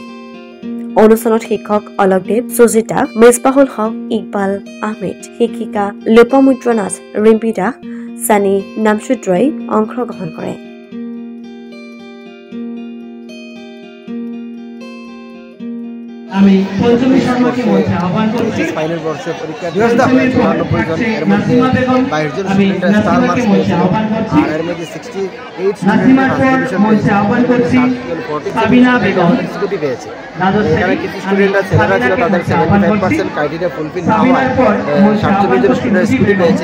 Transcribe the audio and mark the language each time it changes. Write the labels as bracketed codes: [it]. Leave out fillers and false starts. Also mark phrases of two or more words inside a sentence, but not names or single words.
[as] অনুষ্ঠানত শিক্ষক অলকদেৱ, সুজিতা, মিছবাহুল হক, ইকবাল আহমেদ, শিক্ষিকা লোপমুদ্ৰ নাথ, ৰিম্পী দাস, ছানী নামচুদ্ৰই অংশগ্ৰহণ কৰে। [bn] আমি পঞ্চমী শর্মাকে মঞ্চে আহ্বান করছি। ফাইনাল বর্ষের পরীক্ষা 94 জন, এর মধ্যে 22 জন স্টুডেন্ট [en] star marks [bn] পেয়েছিল আর এর মধ্যে 68 স্টুডেন্ট মঞ্চে আহ্বান করছি। সাবিনা বেগম স্কুটি পেয়েছে। এখানে কিছু স্টুডেন্ট আছে যারা ছিল তাদের 75% [en] criteria fulfil [bn] না হয় 47 জন স্টুডেন্ট স্কুটি পেয়েছে।